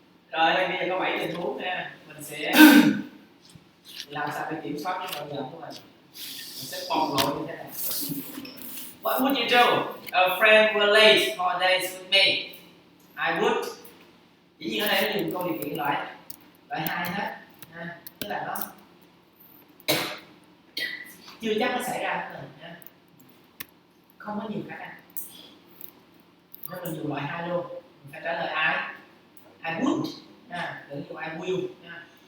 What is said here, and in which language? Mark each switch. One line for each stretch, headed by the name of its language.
Vietnamese: Rồi đây bây giờ có 7 tình huống nha, mình sẽ làm sao để kiểm soát cái nỗi giận của mình sẽ bộc lộ như thế này.
English: What would you do? A friend were late for days with me. I would.
Vietnamese: Chỉ nhiên ở đây nó dùng câu điều kiện loại hai hết, tức là nó chưa chắc nó xảy ra với mình nha, không có nhiều khả năng nên mình dùng loại hai luôn. Mình phải trả lời
English: I would
Vietnamese: nha, đừng dùng
English: I will
Vietnamese: nha.